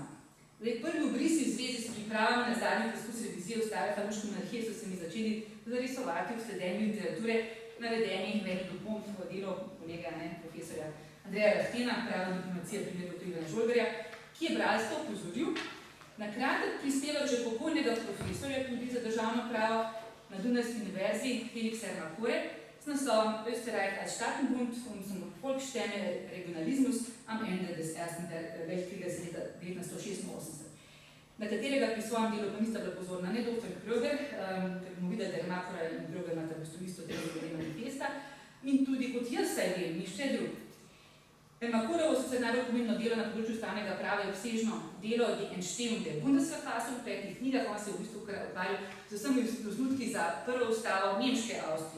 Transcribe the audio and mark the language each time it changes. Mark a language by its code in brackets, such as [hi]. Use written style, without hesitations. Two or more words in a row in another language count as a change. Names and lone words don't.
[sl] Zdaj, prvi obrisi v zvezi s pripravami na zadnji poskus revizije ustave Habsburške monarhije so se mi začeli zarisovati v sledenju literature navedenih meni dopomb v delu kolega, profesorja Andreja Rahtena, Pravna diplomacija primer dr. Ivana Žolgerja, ki je bralstvo opozoril na kratek prispevek že pokojnega profesorja tudi za državno pravo na Dunajski univerzi Felixa Ermakore z naslovom Österreich als Staatenbund und zum Volksstände Regionalismus am Ende des Ersten Weltkrieges leta 1986, na katerega pri svojem delu pa nista bila pozorna ne dr. Gröber, ker bomo videli, da Ermakora in Gröber imata v bistvu isto delo manifesta, in tudi kot jaz saj vem, nišče drug. Ermakorovo sicer najbolj pomembno delo na področju ustavnega prava je obsežno delo Die Entstehung der Bundesverfassung, v 5 knjigah, on se v bistvu ukvarjal z vsemi osnutki za prvo ustavo Nemške Avstrije.